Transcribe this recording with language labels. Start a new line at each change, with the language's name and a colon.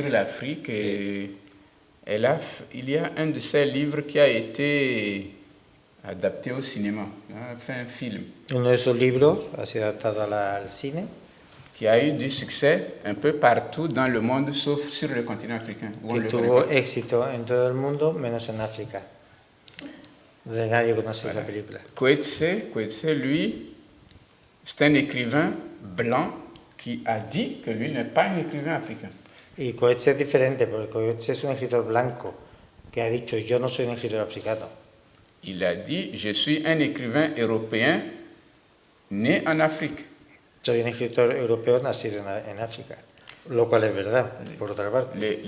French: Sur l'Afrique et il y a un de ses livres qui a été adapté au cinéma, fait un film.
Spanish: Uno de sus libros ha sido adaptado al cine.
French: Qui a eu du succès un peu partout dans le monde, sauf sur le continent africain.
Spanish: Que tuvo éxito en todo el mundo, menos en África. Nadie conoce esa película.
French: Coetzee, lui, c'est un écrivain blanc qui a dit que lui n'est pas un écrivain africain.
Spanish: Y Coetzee es diferente, porque Coetzee es un escritor blanco que ha dicho yo no soy un escritor africano.
French: Il a dit, je suis un écrivain européen né en Afrique.
Spanish: Soy un escritor europeo nacido en África, lo cual es verdad, por otra parte.